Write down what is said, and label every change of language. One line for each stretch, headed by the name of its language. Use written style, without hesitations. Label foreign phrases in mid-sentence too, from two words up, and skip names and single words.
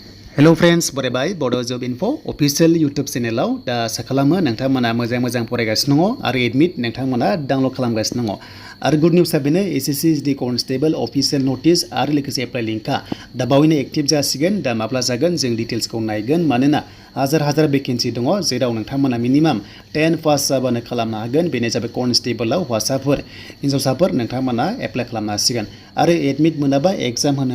English: Hello friends,
Bodo: बरायबाय Bodo Job Info
English: official YouTube channel
Bodo: आव दा साखालामो नोंथांमोना मोजां फरायगासिनो दङ आरो एडमिट नोंथांमोना डाउनलड खालामगासिनो दङ आरो
English: good news
Bodo: बेनो
English: SSC Constable official notice
Bodo: आरो लोगोसे
English: apply link
Bodo: दा बावैनो एक्टिभ जासिगोन दा माब्ला जागोन जों डिटेल्सखौ नायगोन मानोना हाजार भेकेन्सि दङ जेराव नोंथांमोना मिनिमाम 10 पास जाबानो खालामनो हागोन बेनो जाबाय कनस्टेबलआव हौवासाफोर हिनजावसाफोर नोंथांमोना एप्लाइ खालामनो हासिगोन आरो एडमिट मोनाबा एग्जाम होनो